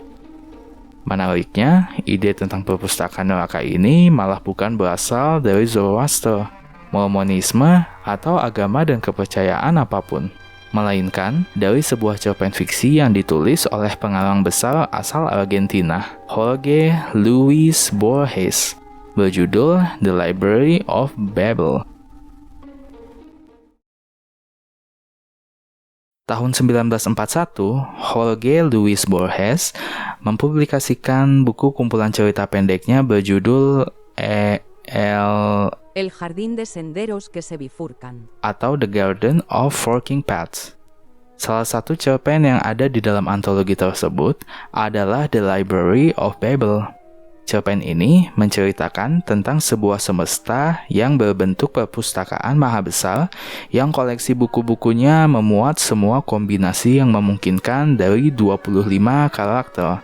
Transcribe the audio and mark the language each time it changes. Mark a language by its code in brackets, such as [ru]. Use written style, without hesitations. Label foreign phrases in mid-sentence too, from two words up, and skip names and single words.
[id] Menariknya, ide tentang perpustakaan neraka ini malah bukan berasal dari Zoroaster, Mormonisme, atau agama dan kepercayaan apapun, melainkan dari sebuah cerpen fiksi yang ditulis oleh pengarang besar asal Argentina, Jorge Luis Borges, berjudul The Library of Babel. Tahun 1941, Jorge Luis Borges mempublikasikan buku kumpulan cerita pendeknya berjudul El jardín de senderos que se bifurcan, atau The Garden of Forking Paths. Salah satu cerpen yang ada di dalam antologi tersebut adalah The Library of Babel. Cerpen ini menceritakan tentang sebuah semesta yang berbentuk perpustakaan maha besar yang koleksi buku-bukunya memuat semua kombinasi yang memungkinkan dari 25 karakter.